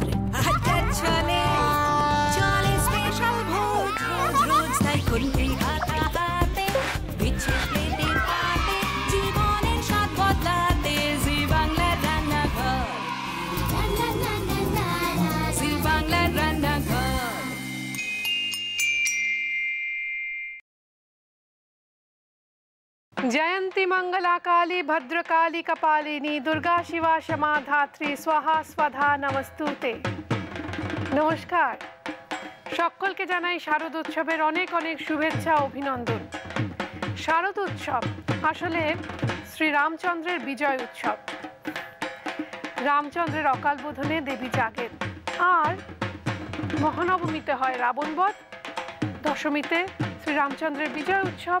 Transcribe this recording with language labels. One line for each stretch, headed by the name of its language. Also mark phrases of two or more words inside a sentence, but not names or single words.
Bangla: চলে চলে স্পেশাল ভোজ, রোজ রোজ তাই খুন্তি হাতে হাতে, বিচ্ছে প্লেটে পাতে, জীবনের স্বাদ বদলাতে। জি বাংলার রান্নাঘর, জি বাংলার রান্নাঘর।
Sanskrit: जयंती मंगला काली भद्रकाली कपालिनी दुर्गा शिवा क्षमा धात्री स्वाहा स्वधा नमस्तुते।
Bangla: नमस्कार, সকলকে জানাই শারদ উৎসবের অনেক অনেক শুভেচ্ছা ও অভিনন্দন। শারদ উৎসব আসলে শ্রী রামচন্দ্রের বিজয় উৎসব। রামচন্দ্রের অকাল বোধনে দেবী জাগেন, আর মহানবমীতে হয় রাবণবধ, দশমীতে শ্রী রামচন্দ্রের বিজয় উৎসব।